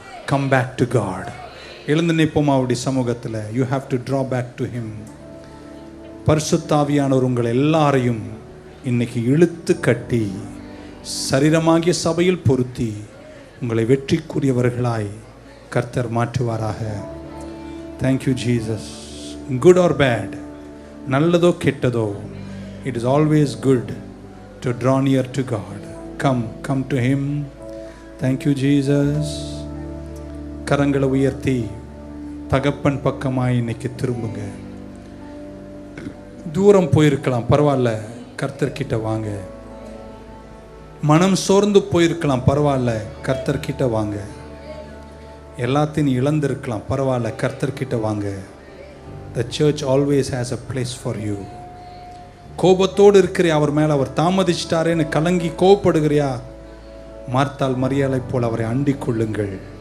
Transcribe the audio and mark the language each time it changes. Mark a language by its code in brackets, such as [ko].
[en] Come back to God. [ta] எழுந்து நிற்போமா அவருடைய சமூகத்தில். [en] You have to draw back to him. [ta] பரிசுத்தாவியானவர் உங்கள் எல்லாரையும் இன்னைக்கு இழுத்து கட்டி சரீரமாகிய சபையில் பொருத்தி உங்களை வெற்றிக்குரியவர்களாய் கர்த்தர் மாற்றுவாராக. [en] Thank you Jesus. Good or bad, [ta] நல்லதோ கெட்டதோ, [en] it is always good to draw near to God. Come to him. Thank you Jesus. [ta] கரங்களை உயர்த்தி தகப்பன் பக்கமாய் இன்னைக்கு திரும்புங்க. தூரம் போயிருக்கலாம், பரவாயில்ல, கர்த்தர்கிட்ட வாங்க. மனம் சோர்ந்து போயிருக்கலாம், பரவாயில்ல, கர்த்தர்கிட்ட வாங்க. எல்லாத்தையும் இழந்திருக்கலாம், பரவாயில்ல, கர்த்தர்கிட்ட வாங்க. [en] The church always has a place for you. [ta] கோபத்தோடு இருக்கிறியா அவர் மேலே? அவர் தாமதிச்சிட்டாரேன்னு கலங்கி கோபப்படுகிறியா? மார்த்தாள் மரியாதை போல் அவரை அண்டிக் கொள்ளுங்கள்.